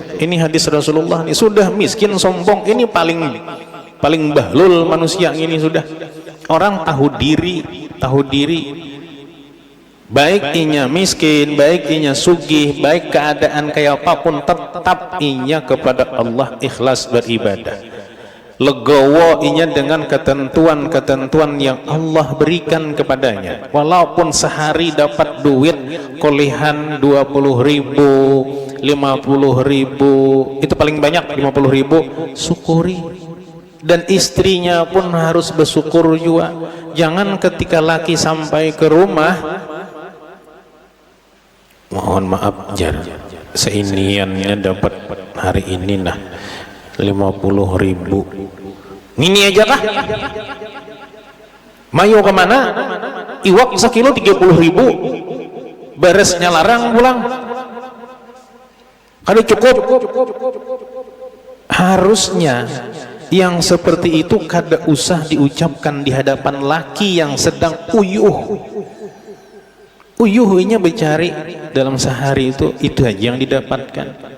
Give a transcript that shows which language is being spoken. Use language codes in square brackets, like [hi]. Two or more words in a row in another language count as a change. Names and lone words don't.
[id] Ini hadis Rasulullah nih, sudah miskin sombong, ini paling bahlul manusia ini sudah. [bjn] Orang tahu diri, baik inya miskin, baik inya sugih, baik keadaan kayak apapun, tetap inya kepada Allah ikhlas beribadah. Legowo inya dengan ketentuan-ketentuan yang Allah berikan kepadanya. [id] Walaupun sehari dapat duit kolehan 20.000, 50.000, itu paling banyak 50.000, syukuri. Dan istrinya pun harus bersyukur juga. [bjn] Jangan ketika laki sampai ke rumah, mohon maaf jar, seiniannya dapat hari ini nah 50.000, ini aja kah? Mayo kemana? Iwak sekilo 30.000, beresnya larang pulang, kada cukup. Harusnya yang seperti itu kada usah diucapkan di hadapan laki yang sedang uyuhnya bercari dalam sehari itu aja yang didapatkan.